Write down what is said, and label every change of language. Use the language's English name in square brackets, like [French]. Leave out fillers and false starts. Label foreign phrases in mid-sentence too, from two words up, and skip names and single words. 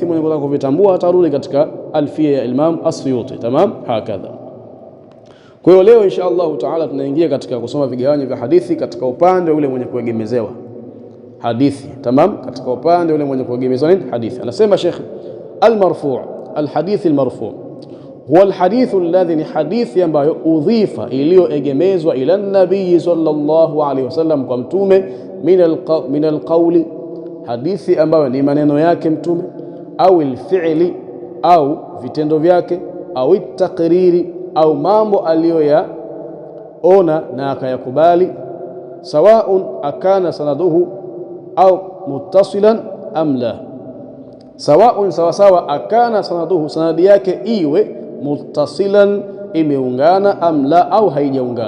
[Swahili] Mwenye kutaka kuvitambua atarudi katika alfia ya Imam As-Suyuti. [Arabic] تمام هكذا. [Swahili] Kwa hiyo leo [Arabic] إن شاء الله تعالى [Swahili] tunaingia katika kusoma vigawanyo vya hadithi katika upande ule mwenye kuegemezewa hadithi. Tamam, katika upande ule mwenye kuegemezewa nini? Hadithi. [Arabic] Anasema Sheikh المرفوع الحديث المرفوع هو الحديث الذي, [Swahili] ni hadithi ambayo udhifa, iliyoegemezwa [Arabic] إلى النبي صلى الله عليه وسلم, [Swahili] kwa mtume, [Arabic] من القول, [Swahili] hadithi ambayo ni maneno yake mtume, au al-fi'li, au vitendo vyake, au at-taqriri, au mambo aliyoyaona na akayakubali, [Arabic] سواء أكان سنده أو متصلا أم لا, [Swahili] sawaun, sawasawa, [Arabic] أكان سنده, [Swahili] sanadi yake iwe muttasilan, imeungana, [Arabic] أم لا, [Swahili] au haijaungana.